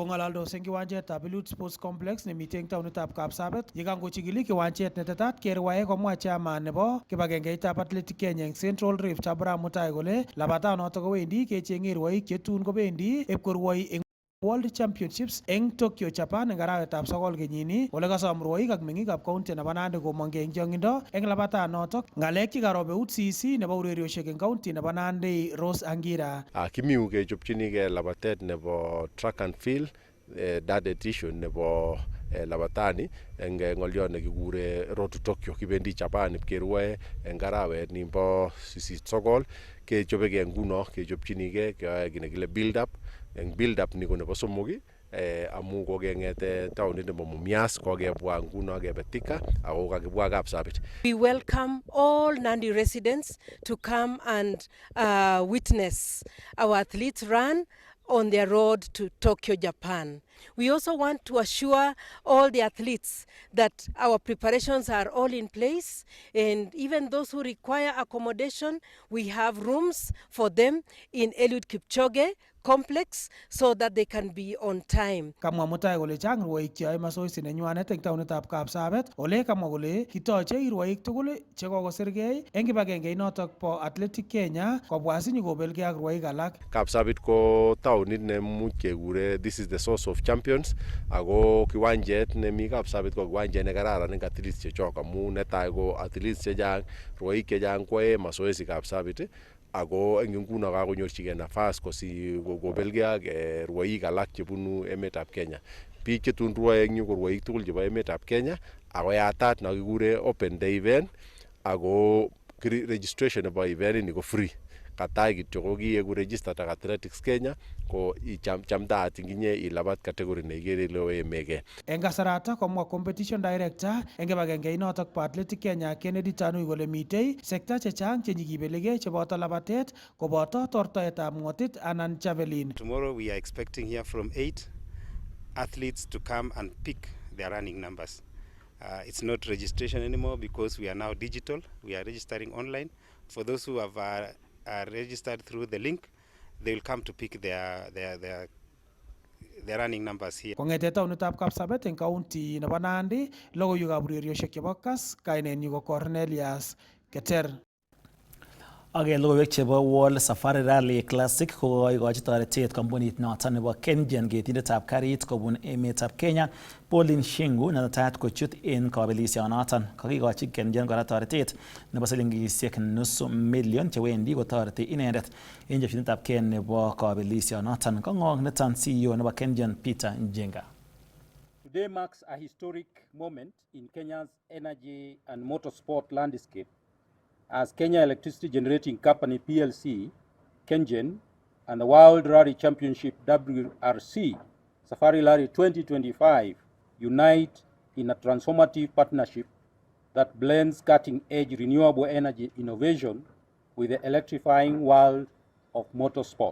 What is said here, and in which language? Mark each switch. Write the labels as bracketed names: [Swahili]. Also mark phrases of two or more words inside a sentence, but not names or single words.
[Kalenjin] Kong'alaldos eng kiwanjetab Elite Sports Complex nemite eng taonitab Kapsabet yekangochikili kiwanjet netetat kerwae komwa chairman nebo kibagengeitab Athletic Kenya eng Central Rift Abraham Mutai kole labatanoto kowendi kecheng'e rwoik chetun kobendi ipkorwoi eng World Championships eng Tokyo, Japan eng arawetab 9 kenyini ole kasom rwoik ak meng'ikab county nebo Nandi komong'e eng chong'indo eng labatanotok. Ng'alek chekarob eut CEC nebo urerioshek eng county nebo Nandi Rose Angira. Kimiu kechopchinigei labatet nebo [English] track and field [Kalenjin] that edition nebo labatani eng ng'olyot nekikure Road to Tokyo kibendi Japan ipkerwoe eng arawet nimbo 8-9 kechobegei nguno kechopchinigei keyoe kiy nekile [English] build up. [Kalenjin] Eng [English] build up [Kalenjin] ni ko nebo somok amu kokeng'ete taonit nebo Mumias kokebwa nguno kebe Thika ako kakibwa Kapsabet. [English] We welcome all Nandi residents to come and witness our athletes run on their road to Tokyo, Japan. We also want to assure all the athletes that our preparations are all in place, and even those who require accommodation, we have rooms for them in Eliud Kipchoge complex so that they can be on time. [Kalenjin] Kamwa Mutai kole chang rwoik cheyoe masoesi nenywanet eng taonitab Kapsabet ole kamwa kole kitoche rwoik tugul chekokosirgei eng kibagengeit notok po Athletic Kenya kobwa sinyokobelgei ak rwoik alak. Kapsabet ko taonit nemuch kekure [English] this is the source of champions [Kalenjin] ako kiwanjet nemi Kapsabet ko kiwanjet nekararan eng athletes chechok amu netai ko athletes chechang rwoik chechang kwae masoesi Kapsabet ako eng nguno kakonyorchigei nafas kobelgei ak rwoik alak chebunu emetab Kenya. Biik chetun rwoe eng yu ko rwoik tugul chebo emetab Kenya ako yatat nakikure [English] open day event [Kalenjin] ako registration nebo event ni ko free. Katai kityo ko kieku registered ak Athletics Kenya ko chamdaat inginye ilabat category neikere ile oemegei. Eng kasarata komwa [English] competition director [Kalenjin] eng kibagengeit notok po Athletic Kenya Kennedy Tanui kole mitei sekta chechang chenyikibeligei cheboto labatet koboto tortoetab ng'otit anan javelin. [English] Tomorrow we are expecting here from 8 athletes to come and pick their running numbers. It's not registration anymore because we are now digital. We are registering online. For those who have are registered through the link, they will come to pick their running numbers here. [Kalenjin] Kong'ete taonitab Kapsabet eng county nebo Nandi, logoiwekab urerioshek chebo kas, kainenyu ko Cornelius Keter. Ak logoiwek chebo World Safari Rally Classic kokoikochi toretet kampunit noton nebo Kenyan ketindetab karit kobun emetab Kenya Pauline Shingu netetat kochut en kabelisionoton. Kakikochi Kenyan kora toretet nebo silingisiek nusu million chewendi kotoreti inendet en chepchinetab kei nebo kabelisionoton. Kong'ong niton CEO nebo Kenyan Peter Njenga. [English] Today marks a historic moment in Kenya's energy and motorsport landscape as Kenya Electricity Generating Company PLC, KenGen, and the World Rally Championship WRC Safari Rally 2025 unite in a transformative partnership that blends cutting-edge renewable energy innovation with the electrifying world of motorsport.